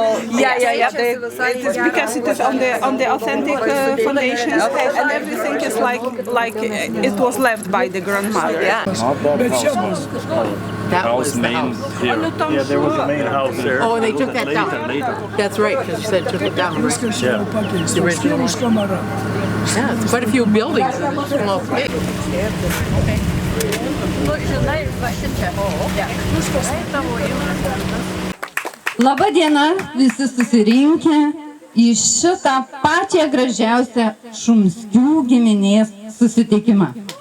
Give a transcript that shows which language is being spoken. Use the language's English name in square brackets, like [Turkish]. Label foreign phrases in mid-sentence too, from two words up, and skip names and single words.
[English] It is because it is on the authentic foundations, and everything is like it was left by the grandmother. Yeah. That was the main house. here. Yeah, there was a main house there. Oh, and they took that down. Later. That's right, because you said took it down. Yeah. The original one. Yeah, it's quite a few buildings in this small place. [Lithuanian] Labą dieną visi susirinkę į šitą pačią gražiausią Šumskių giminės susitikimą.